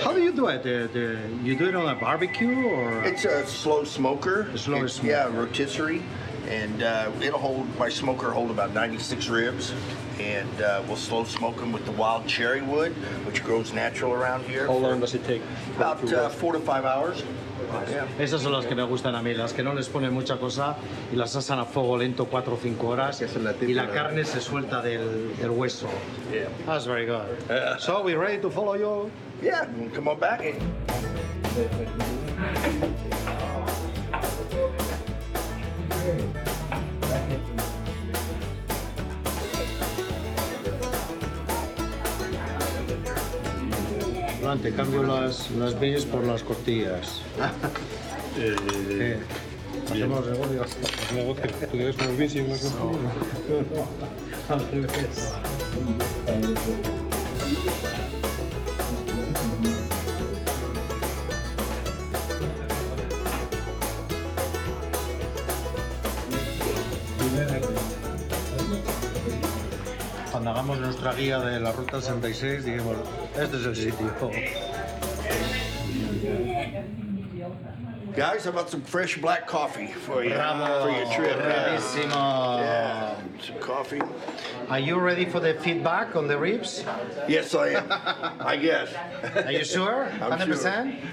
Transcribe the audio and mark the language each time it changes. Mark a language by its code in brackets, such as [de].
[en] How do you do it? You do it on a barbecue or? It's a slow smoker. Slow smoker. Yeah, rotisserie. And my smoker hold about 96 ribs. And we'll slow smoke them with the wild cherry wood, which grows natural around here. How long does it take? About 4 to 5 hours. Yeah. [es] Esas son las que me gustan a mí, las que no les ponen mucha cosa y las asan a fuego lento 4 o 5 horas y la carne se suelta del hueso. [en] Yeah. That's very good. So we ready to follow you? Yeah, come on back. [es] Te cambio las beans por las costillas. Hacemos negocio. ¿Tú tienes unos beans y unas costillas? Al revés. Cuando hagamos nuestra guía de la Ruta 66, digamos, este es el sitio. [en] Guys, how about some fresh black coffee for you for your trip? [es] Bravísimo. [en] Yeah, some coffee. Are you ready for the feedback on the ribs? Yes, I am. I guess. Are you sure? 100%?